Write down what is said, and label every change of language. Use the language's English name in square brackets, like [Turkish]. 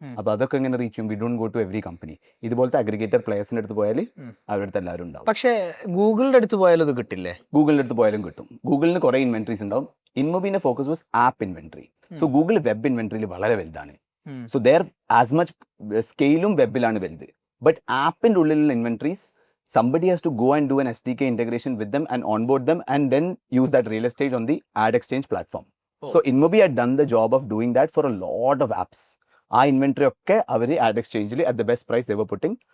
[Malayalam] അപ്പോൾ അതൊക്കെ എങ്ങനെ റീച്ച് ചെയ്യും? [English] We don't go to every company. [Malayalam] ഇതുപോലത്തെ അഗ്രിഗേറ്റർ പ്ലേയേഴ്സിൻ്റെ അടുത്ത് പോയാൽ അവരുടെ അടുത്ത് എല്ലാവരും ഉണ്ടാവും. പക്ഷേ ഗൂഗിളിൻ്റെ അടുത്ത് പോയാലും ഇത് കിട്ടില്ലേ? ഗൂഗിളിൻ്റെ അടുത്ത് പോയാലും കിട്ടും. ഗൂഗിളിന് കുറേ ഇൻവെൻട്രീസ് ഉണ്ടാവും. ഇൻമൊബിൻ്റെ focus was app inventory. So Google web ഇൻവെൻട്രിയിൽ വളരെ വലുതാണ്. സോ ദർ ആസ് മച്ച് സ്കെയിലും വെബിലാണ് വലുത്. ബട്ട് ആപ്പിൻ്റെ ഉള്ളിലുള്ള inventories [English] somebody has to go and do an SDK integration with them and onboard them and then use that real estate on the ad exchange platform. So Inmobi had done the job of doing that for a lot of apps. [Malayalam] ആ inventory ഒക്കെ അവർ add എക്സ്ചേഞ്ചിൽ at the best price [English] they were putting.